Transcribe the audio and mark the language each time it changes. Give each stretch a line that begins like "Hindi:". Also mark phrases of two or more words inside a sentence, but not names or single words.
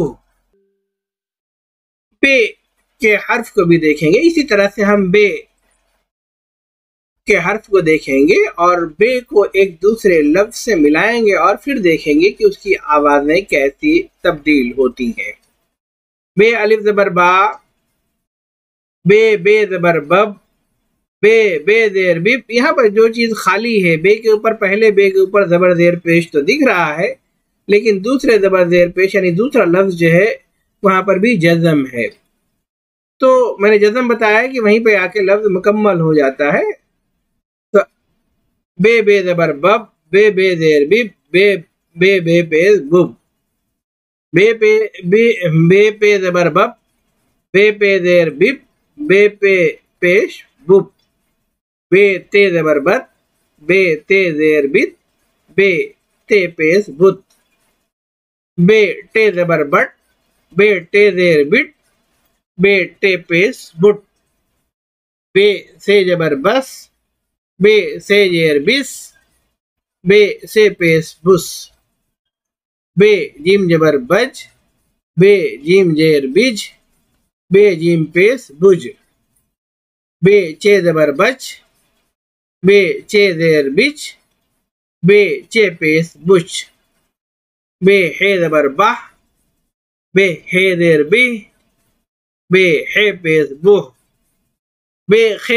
Urdu: بے کے حرف کو بھی دیکھیں گے، اسی طرح سے ہم بے کے حرف کو دیکھیں گے اور بے کو ایک دوسرے لفظ سے ملائیں گے اور پھر دیکھیں گے کہ اس کی آوازیں کیسی تبدیل ہوتی ہیں۔ بے الف زبر با، بے زبر بب، بے زیر بب۔ یہاں پر جو چیز خالی ہے، بے کے اوپر پہلے بے کے اوپر زبر زیر پیش تو دکھ رہا ہے، لیکن دوسرے زبر زیر پیش یعنی دوسرا لفظ جو ہے وہاں پر بھی جزم ہے۔ تو میں نے جزم بتایا کہ وہیں پہ آ کے لفظ مکمل ہو جاتا ہے۔ تو بے زبر بب، بے زیر بب، بے پیش بب، بے پے زبر بب، بے زیر بب، بے پے پیش بب، بے تے زبر بت، بے تے زیر بت، بے تے پیش بت، بے ٹے زبر بٹ، بے ٹے زیر بٹ، بے ٹے پیش بٹ، بے سے زبر بس، بے سے زیر بس، بے سے پیش بس، بے جیم زبر بج، بے جیم زیر بج، بے جیم پیش بج، بے چے زبر بچ، بے چے زیر بچ، بے چے پیش بچ، بے ہے زبر بہ، بے ہے زیر بہ، بے ہے پیش بہ، بے خے